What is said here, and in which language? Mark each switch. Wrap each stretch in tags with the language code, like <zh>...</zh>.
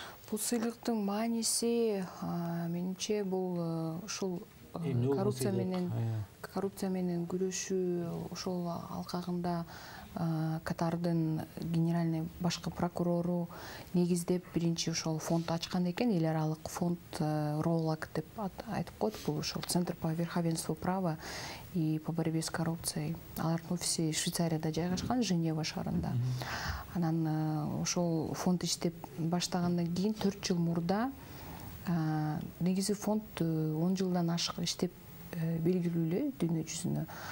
<ky>Бул сыйлыктын мааниси, менимче, бул ушул коррупция менен күрөшүү ошол алкагында Катардын генеральный башкы прокурору негиздеп биринчи ошол фонд ачкан экен, эл аралык фонд РОЛАК деп айтып коет. Бул ошол</ky> <ru>Центр по верховенству права и по борьбе с коррупцией.</ru> <ky>Алардын офиси Швейцарияда жайгашкан, Женева шаарында. Анан ошол фонд иштеп баштагандан кийин 4 жыл мурда негизи фонд 10 жылдан ашык иштеп белгилүү эле дүйнө жүзүнө.</ky>